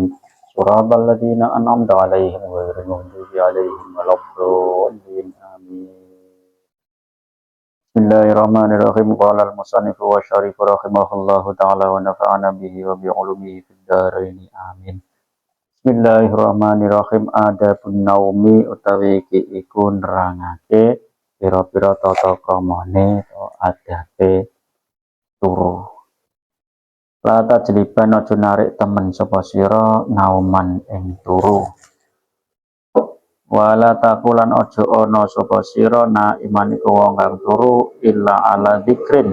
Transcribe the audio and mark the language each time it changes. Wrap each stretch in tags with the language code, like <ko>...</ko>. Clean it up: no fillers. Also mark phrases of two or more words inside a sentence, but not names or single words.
<ar>صراط الذين أنعمت عليهم غير المغضوب عليهم ولا الضالين. Amin. بسم الله الرحمن الرحيم قال المصنف والشريف رحمه الله تعالى ونفعنا به وبعلومه في الدارين. Amin. Bismillahirrahmanirrahim. آداب النوم</ar> <jv>utawi iki iku nerangake pira-pira tata kramane adabe turu.</jv> <ar>لا تجلبن</ar> <jv>aja narik temen sapa sira nauman ing turu.</jv> <ar>ولا تأكلن</ar> <jv>aja ana sapa sira na iman iku wong kang turu</jv> <ar>إلا على ذكر.</ar>